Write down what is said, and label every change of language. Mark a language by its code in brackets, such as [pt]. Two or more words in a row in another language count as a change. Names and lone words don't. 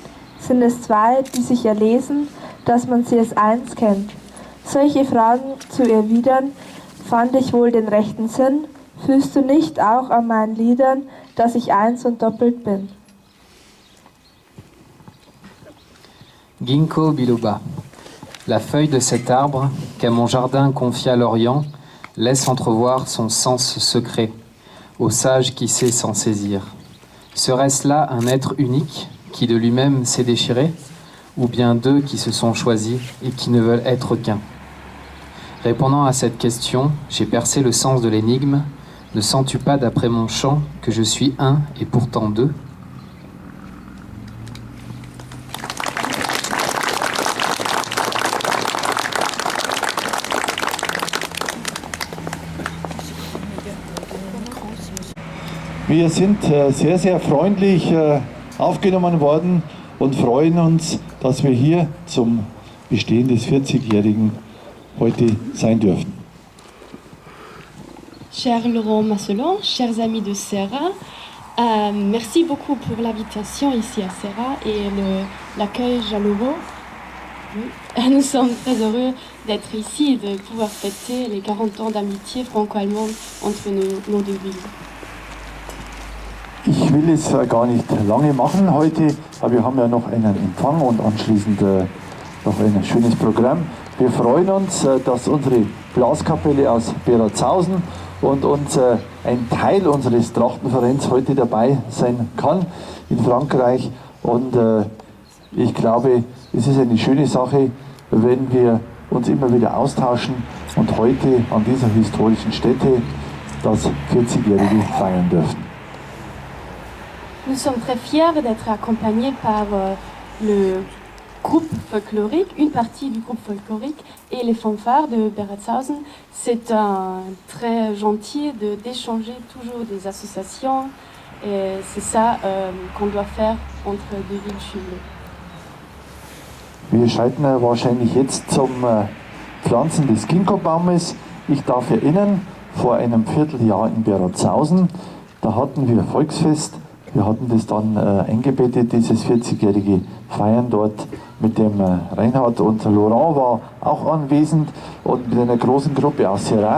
[de] Sind es zwei, die sich erlesen, dass man sie als eins kennt? Solche Fragen zu erwidern, fand ich wohl den rechten Sinn. Fühlst du nicht auch an meinen Liedern, dass ich eins und doppelt bin? Ginkgo biloba. [fr] La feuille de cet arbre qu'à mon jardin confia l'Orient laisse entrevoir son sens secret au sage qui sait s'en saisir. Serait-ce là un être unique qui de lui-même s'est déchiré, ou bien deux qui se sont choisis et qui ne veulent être qu'un? Répondant à cette question, j'ai percé le sens de l'énigme. Ne sens-tu pas d'après mon chant que je suis un et pourtant deux? [de] Wir sind sehr, sehr freundlich aufgenommen worden und freuen uns, dass wir hier zum Bestehen des 40-Jährigen heute sein dürfen. [fr] Cher Laurent Masselan, chers amis de Serra, Merci beaucoup pour l'invitation ici à Serra et l'accueil chaleureux. Oui. Nous sommes très heureux d'être ici et de pouvoir fêter les 40 ans d'amitié franco-allemande entre nos deux villes. [de] Ich will es gar nicht lange machen heute, aber wir haben ja noch einen Empfang und anschließend noch ein schönes Programm. Wir freuen uns, dass unsere Blaskapelle aus Beratshausen und ein Teil unseres Trachtenvereins heute dabei sein kann in Frankreich. Und ich glaube, es ist eine schöne Sache, wenn wir uns immer wieder austauschen und heute an dieser historischen Stätte das 40-Jährige feiern dürfen. [fr] Nous sommes très fiers d'être accompagnés par le groupe folklorique, une partie du groupe folklorique et les fanfares de Beratshausen. C'est très gentil d'échanger toujours des associations et c'est ça qu'on doit faire entre deux villes jumelées. [de] Wir schalten wahrscheinlich jetzt zum Pflanzen des Ginkgo-Baumes. Ich darf erinnern, vor einem Vierteljahr in Beratshausen, da hatten wir Volksfest. Wir hatten das dann eingebettet, dieses 40-jährige Feiern dort mit dem Reinhard, und Laurent war auch anwesend und mit einer großen Gruppe aus Serra.